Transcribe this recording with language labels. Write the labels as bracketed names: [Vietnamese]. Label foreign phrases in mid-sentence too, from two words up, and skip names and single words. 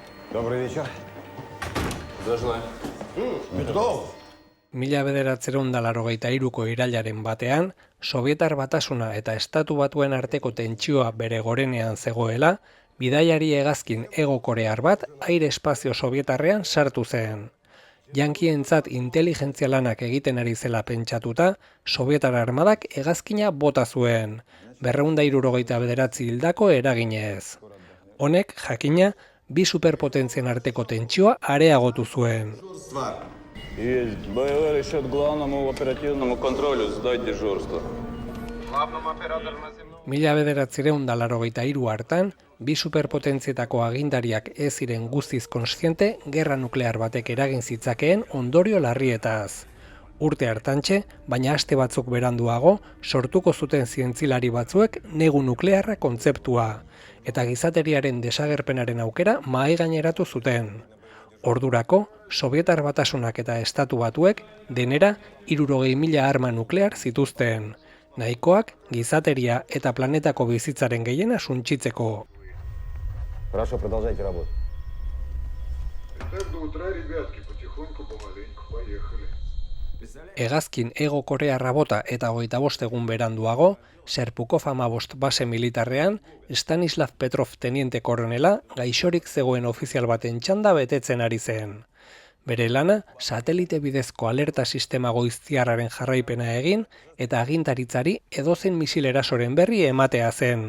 [Russian] Добрый вечер. Здравствуй. Петров. [Basque] 1983ko irailaren batean, Sobietar Batasuna eta Estatu Batuen arteko tentsioa bere gorenean zegoela, bidaiari hegazkin hego-korear bat aire espazio sobietarrean sartu zen. Yankientzat inteligentzia lanak egiten ari zela pentsatuta, Sobietar armadak hegazkina bota zuen, 269 hildako eraginez. Honek, jakina, bi superpotentzien arteko tentsioa areagotu zuen. [Russian] Есть. БЛР еще к главному оперативному контролю сдать дежурство. [Basque] 1983 hartan, bi superpotentzietako agindariak ez ziren guztiz kontziente gerra nuklear batek eragin zitzakeen ondorio larrietaz. Urte hartantxe, baina aste batzuk beranduago, sortuko zuten zientzilari batzuek negu nuklearra kontzeptua, eta gizateriaren desagerpenaren aukera mahaigaineratu zuten. Ordurako, Sobietar Batasunak eta Estatu Batuek denera 60.000 arma nuklear zituzten, nahikoak gizateria eta planetako bizitzaren gehiena suntsitzeko. [Russian] Хорошо, продолжайте работу. Так до утра, ребятки, потихоньку, помаленьку, поехали. [Basque] Hegazkin hego-korearra bota eta 25 egun beranduago, Serpukov 15 base militarrean, Stanislav Petrov teniente koronela gaixorik zegoen ofizial baten txanda betetzen ari zen. Bere lana, satelite bidezko alerta sistema goiztiarraren jarraipena egin eta agintaritzari edozen misil erasoren berri ematea zen.